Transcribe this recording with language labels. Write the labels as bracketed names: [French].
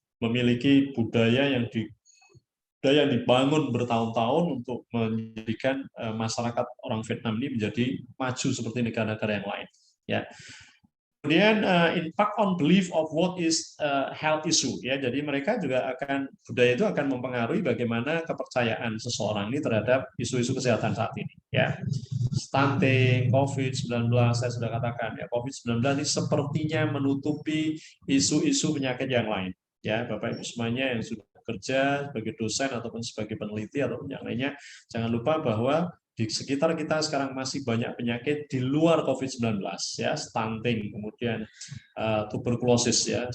[Indonesian] memiliki budaya yang dibangun bertahun-tahun untuk menjadikan masyarakat orang Vietnam ini menjadi maju seperti negara-negara yang lain. Ya. [English] Kemudian impact on belief of what is health issue. [Indonesian] Ya, jadi mereka juga budaya itu akan mempengaruhi bagaimana kepercayaan seseorang ini terhadap isu-isu kesehatan saat ini. Ya, stunting, COVID-19, saya sudah katakan ya, COVID-19 ini sepertinya menutupi isu-isu penyakit yang lain. Ya, Bapak Ibu semuanya yang sudah bekerja sebagai dosen ataupun sebagai peneliti ataupun yang lainnya, jangan lupa bahwa di sekitar kita sekarang masih banyak penyakit di luar COVID-19, ya, stunting, kemudian tuberkulosis, ya.